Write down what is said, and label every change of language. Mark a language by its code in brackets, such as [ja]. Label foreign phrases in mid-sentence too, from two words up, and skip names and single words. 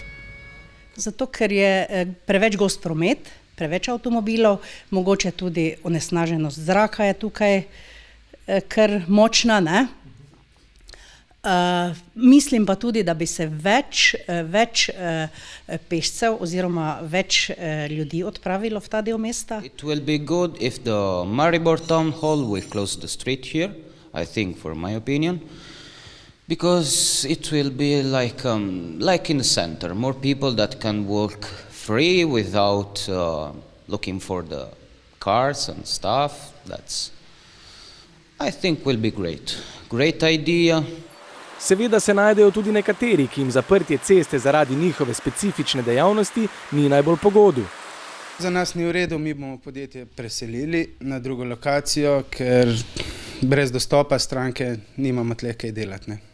[sl] Zato, ker je preveč gost promet, preveč avtomobilov, mogoče tudi onesnaženost zraka je tukaj kar močna, ne? Mislim pa tudi, da bi se več pešcev oziroma več ljudi odpravilo v ta del mesta. [en] It will be good if the Maribor Town Hall will close the street here, I think, for my opinion, because it will be like in the center, more people that can walk free without looking for the cars and stuff. That's, I think, will be great. Great idea. [sl] Seveda se najdejo tudi nekateri, ki jim zaprtje ceste zaradi njihove specifične dejavnosti ni najbolj po godu. Za nas ni v redu, mi bomo podjetje preselili na drugo lokacijo, ker brez dostopa stranke nimamo tle kaj delati, ne.